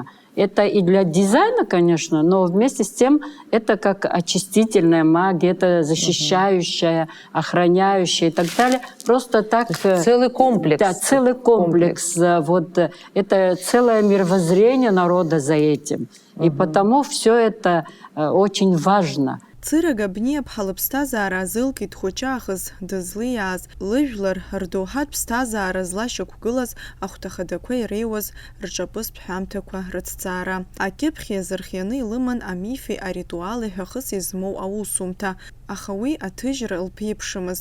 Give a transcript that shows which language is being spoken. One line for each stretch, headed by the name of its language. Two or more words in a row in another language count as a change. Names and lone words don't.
Russian: Это и для дизайна, конечно, но вместе с тем это как очистительная магия, это защищающая, охраняющая и так далее. Просто так... Целый комплекс. Да, целый комплекс. Вот, это целое мировоззрение народа за этим. И потому все это очень важно.
Abkhazian: Цырага бнепха лыԥсҭазаара азылкит хәыҷаахыс дызлиааз, лыжәлар рдоуҳатә ԥсҭазаара злашьақәгылаз ахәҭахадақәа иреиуаз рҿаԥызтә ҳәамҭақәа рыҭҵаара. Акьыԥхь иазырхианы илыман амифи аритуали ҳәа хыс измоу аусумҭа, аха уи аҭыжьра лԥеиԥшымызт.